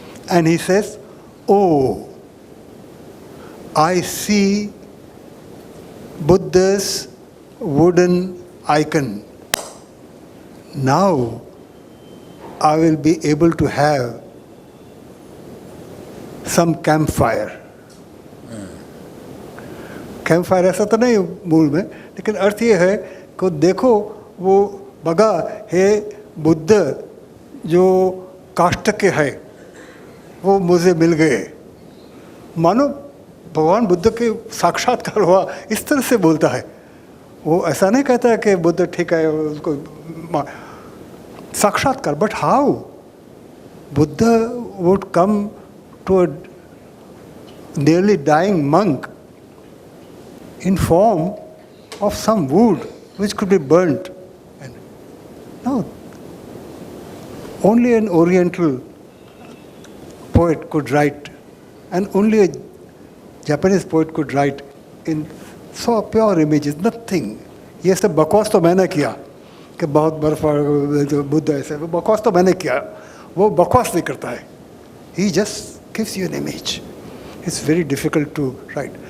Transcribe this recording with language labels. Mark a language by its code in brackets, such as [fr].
[en] And he says, "Oh, I see Buddha's wooden icon. Now I will be able to have some campfire." [hi] कैम्पफायर ऐसा तो नहीं मूल में, लेकिन अर्थ ये है कि देखो वो बगा हे बुद्ध जो काष्ठ के है वो मुझे मिल गए. मानो भगवान बुद्ध के साक्षात्कार हुआ, इस तरह से बोलता है. वो ऐसा नहीं कहता है कि बुद्ध ठीक है उसको साक्षात्कार. [en] But how Buddha would come to a nearly dying monk in form of some wood which could be burnt. And no, only an Oriental poet could write, and only a Japanese poet could write in so pure images, nothing. [hi] ये सब बकवास तो मैंने किया कि बहुत बर्फ जो बुद्ध ऐसे, वो बकवास तो मैंने किया, वो बकवास नहीं करता है. [en] He just gives you an image. It's very difficult to write.